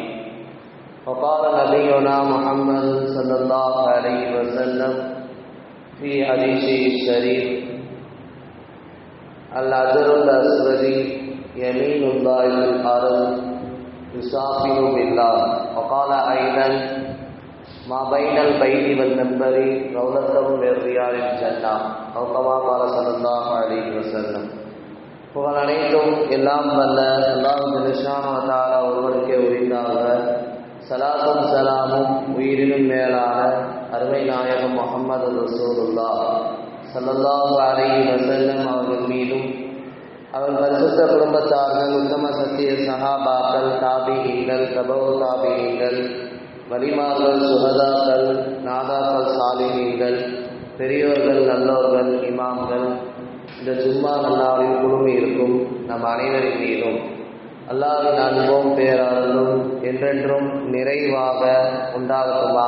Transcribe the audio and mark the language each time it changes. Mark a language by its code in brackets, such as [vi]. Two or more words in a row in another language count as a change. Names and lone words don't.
[ar] وقال نبينا محمد صلى الله عليه وسلم في حديثه الشريف الأجر الأسود يمين الله في الأرض يسافر بالله. وقال أيضا ما بين البيت والمنبر روضة من رياض الجنة أو كما قال صلى الله عليه وسلم. [ta] புகழ் அனைத்தும் எல்லாம் வல்ல அல்லாஹ் [ar] جل شأنه وتعالى [ta] ஒருவருக்கே உரித்தாக. ஸலாத்தும் ஸலாமும் உயிரினும் மேலான அருமை நாயகம் முஹம்மது ரசூலுல்லாஹ் [ar] صلى الله عليه [ta] வஸல்லம் அவர்கள் மீதும் அவர் பரிசுத்த குடும்பத்தார்கள் உத்தம சத்திய சஹாபாக்கள் தாபிஈன்கள் தபவு தாபிஈன்கள் வலிமார்கள் சுஹதாக்கள் நாதாக்கள் சாலிஹீன்கள் பெரியோர்கள் நல்லோர்கள் இமாம்கள் இந்த ஜும்மா நன்னாளில் குழுமி இருக்கும் நம் அனைவரின் மீதும் அல்லாஹ்வின் அன்பும் பேரருளும் என்றென்றும் நிறைவாக உண்டாகட்டுமாக.